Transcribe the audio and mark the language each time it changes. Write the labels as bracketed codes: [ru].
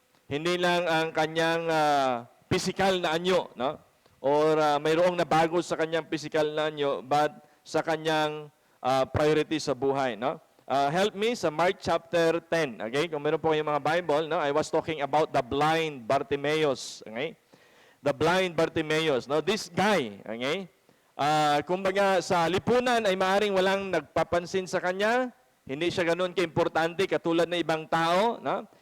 [tl] Hindi lang ang kanyang physical na anyo, no? Or mayroong nabago sa kanyang physical na anyo, but sa kanyang priority sa buhay, no? [en] Help me sa Mark chapter 10. Okay? [tl] Kung meron po kayong mga Bible, no? [en] I was talking about the blind Bartimaeus. Okay? The blind Bartimaeus. No? This guy, okay? [tl] Kumbaga sa lipunan ay maaring walang nagpapansin sa kanya, hindi siya ganoon kaimportante katulad ng ibang tao, no?